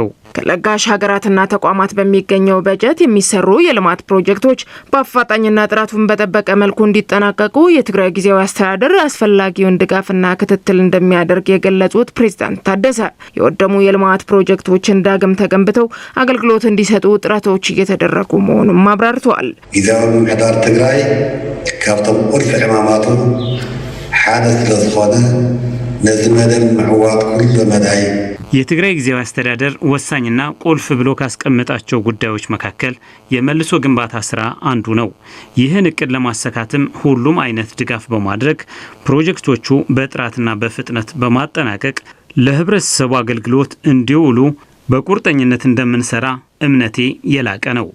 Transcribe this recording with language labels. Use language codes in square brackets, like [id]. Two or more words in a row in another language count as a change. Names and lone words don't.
[am] ከለጋሽ ሀገራትና ተቋማት በሚገኘው በጀት የሚሰሩ የልማት ፕሮጀክቶች በአፋጣኝና ጥራቱን በጠበቀ መልኩ እንዲጠናቀቁ የትግራይ ጊዜያዊ አስተዳደር አስፈላጊውን ድጋፍና ክትትል እንደሚያደርግ የገለጹት ፕሬዝዳንት ታደሰ የወደሙ የልማት ፕሮጀክቶችን ዳግም ተገንብተው አገልግሎት እንዲሰጡ ጥረቶች እየተደረጉ መሆኑን አብራርተዋል። [ti] ጊዜያዊ ምሕዳር ትግራይ ካብቶም ቁልፍ ዕማማቱ ሓደ ስለዝኾነ ነዚ መደብ ምዕዋጥ ኩሉ መዳይ [am] የትግራይ ጊዜያዊ አስተዳደር ወሳኝና ቁልፍ ብሎ ካስቀመጣቸው ጉዳዮች መካከል የመልሶ ግንባታ ስራ አንዱ ነው። ይህን እቅድ ለማሳካትም ሁሉም አይነት ድጋፍ በማድረግ ፕሮጀክቶቹ በጥራትና በፍጥነት በማጠናቀቅ ለህብረተሰቡ አገልግሎት እንዲውሉ በቁርጠኝነት እንደምንሰራ እምነቴ የላቀ ነው።